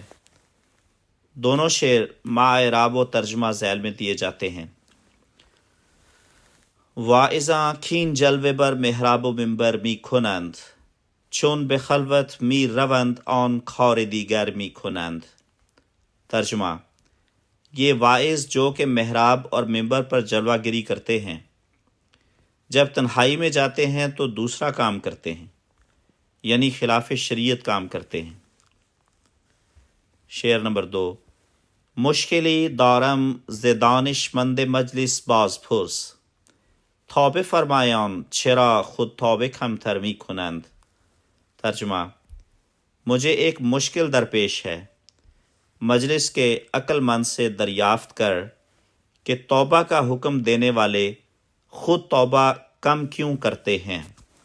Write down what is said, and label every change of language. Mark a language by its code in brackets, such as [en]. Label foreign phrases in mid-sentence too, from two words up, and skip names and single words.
[ur] دونوں شعر مع اعراب و ترجمہ ذیل میں دیے جاتے ہیں۔ [fa] واعظاں کھین جلوه بر محراب و منبر می کنند، چون به خلوت می روند آن کار دیگر می کنند۔ [ur] ترجمہ: یہ واعظ جو کہ محراب اور منبر پر جلوہ گری کرتے ہیں، جب تنہائی میں جاتے ہیں تو دوسرا کام کرتے ہیں، یعنی خلاف شریعت کام کرتے ہیں۔ شعر نمبر 2: [fa] مشکلی دارم ز دانشمند مجلس باز پرس، توبه فرمایان چرا خود توبه کمتر می کنند۔ [ur] ترجمہ: مجھے ایک مشکل درپیش ہے، مجلس کے عقل مند سے دریافت کر کہ توبہ کا حکم دینے والے خود توبہ کم کیوں کرتے ہیں۔